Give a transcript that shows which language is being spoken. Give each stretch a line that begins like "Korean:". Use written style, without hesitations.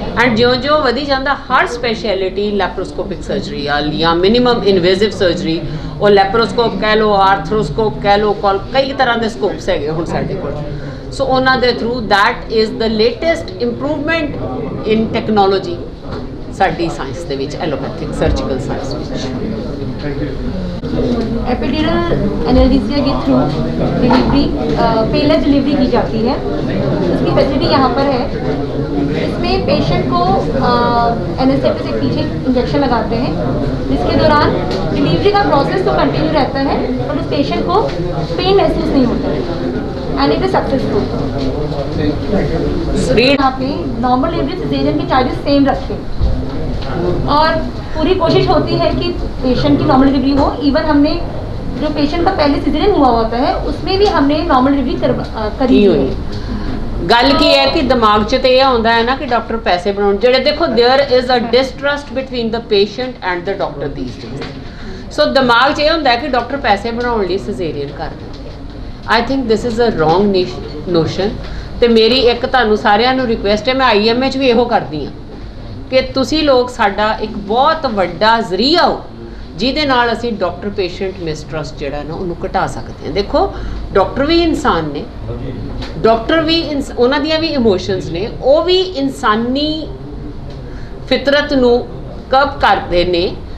Punjabi: And ਜਿਉਂ-ਜਿਉਂ ਵਧੀ ਜਾਂਦਾ, ਹਰ speciality ਲੈਪਰੋਸਕੋਪਿਕ surgery ਜਾਂ ਮਿਨੀਮਮ ਇਨਵੇਸਿਵ ਸਰਜਰੀ, ਉਹ ਲੈਪਰੋਸਕੋਪ ਕਹਿ ਲਓ, ਆਰਥਰੋਸਕੋਪ ਕਹਿ ਲਓ, ਕਈ ਤਰ੍ਹਾਂ ਦੇ ਸਕੋਪਸ ਹੈਗੇ ਹੁਣ ਸਾਡੇ ਕੋਲ। ਸੋ ਉਹਨਾਂ ਦੇ through
English: that is the latest improvement in technology
Punjabi: ਸਾਡੀ ਸਾਇੰਸ ਦੇ ਵਿੱਚ, ਐਲੋਪੈਥਿਕ
Hindi: सर्जिकल साइंस में। एपिड्यूरल एनाल्जेसिया के थ्रू डिलीवरी पेनलेस डिलीवरी की जाती है। इसकी फैसिलिटी यहाँ पर है। इसमें पेशेंट को एनेस्थेटिक से पीछे इंजेक्शन लगाते हैं, जिसके दौरान डिलीवरी का प्रोसेस तो कंटिन्यू रहता है, पर उस पेशेंट को पेन महसूस नहीं होता है
English: And it is successful.
Hindi: यहाँ पे नॉर्मल डिलीवरी सिजेरियन के चार्जेस सेम रखें और पूरी कोशिश होती है कि पेशेंट की नॉर्मल डिलीवरी हो। इवन हमने जो पेशेंट का पहले सिजेरियन हुआ होता है उसमें भी हमने नॉर्मल डिलीवरी करी हुई है।
Punjabi: ਗੱਲ ਕੀ ਹੈ ਕਿ ਦਿਮਾਗ 'ਚ ਤੇ ਇਹ ਆਉਂਦਾ ਹੈ ਨਾ ਕਿ ਡਾਕਟਰ ਪੈਸੇ ਬਣਾਉਣ, ਜਿਹੜੇ ਦੇਖੋ
English: There is a distrust between the patient and the doctor these days.
Punjabi: सो दिमाग 'ਚ ਇਹ ਹੁੰਦਾ ਹੈ ਕਿ ਡਾਕਟਰ ਪੈਸੇ ਬਣਾਉਣ ਲਈ ਸਿਜ਼ੇਰੀਅਨ ਕਰਦੇ।
English: I think this is a wrong notion.
Punjabi: ਤੇ ਮੇਰੀ ਇੱਕ ਤੁਹਾਨੂੰ ਸਾਰਿਆਂ ਨੂੰ ਰਿਕੁਐਸਟ ਹੈ, ਮੈਂ IMA 'ਚ ਵੀ ਇਹੋ ਕਰਦੀ ਹਾਂ ਕਿ ਤੁਸੀਂ ਲੋਕ ਸਾਡਾ ਇੱਕ ਬਹੁਤ ਵੱਡਾ ਜ਼ਰੀਆ ਹੋ ਜਿਹਦੇ ਨਾਲ ਅਸੀਂ ਡਾਕਟਰ ਪੇਸ਼ੈਂਟ ਮਿਸਟਰਸਟ ਜਿਹੜਾ ਨਾ ਉਹਨੂੰ ਘਟਾ ਸਕਦੇ ਹਾਂ। ਦੇਖੋ ਡਾਕਟਰ ਵੀ ਇਨਸਾਨ ਨੇ, ਡਾਕਟਰ ਵੀ ਉਹਨਾਂ ਦੀਆਂ ਵੀ ਇਮੋਸ਼ਨਸ ਨੇ, ਉਹ ਵੀ ਇਨਸਾਨੀ ਫਿਤਰਤ ਨੂੰ ਕਬ ਕਰਦੇ ਨੇ।